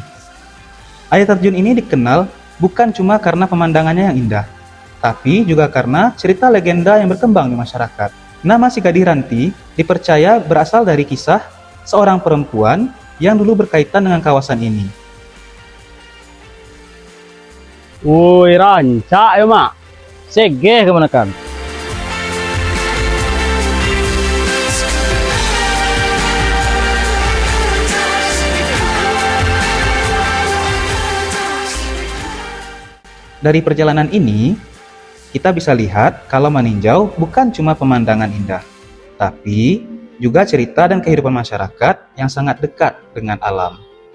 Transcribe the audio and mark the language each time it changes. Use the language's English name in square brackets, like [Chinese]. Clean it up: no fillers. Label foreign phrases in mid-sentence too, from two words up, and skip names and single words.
[Indonesian] Air terjun ini dikenal bukan cuma karena pemandangannya yang indah, tapi juga karena cerita legenda yang berkembang di masyarakat. Nama Sigadih Ranti dipercaya berasal dari kisah seorang perempuan yang dulu berkaitan dengan kawasan ini. [Minangkabau] Oi, rancak yo mak. Sige ka man kan. [Indonesian] Dari perjalanan ini, kita bisa lihat kalau Maninjau bukan cuma pemandangan indah, tapi juga cerita dan kehidupan masyarakat yang sangat dekat dengan alam.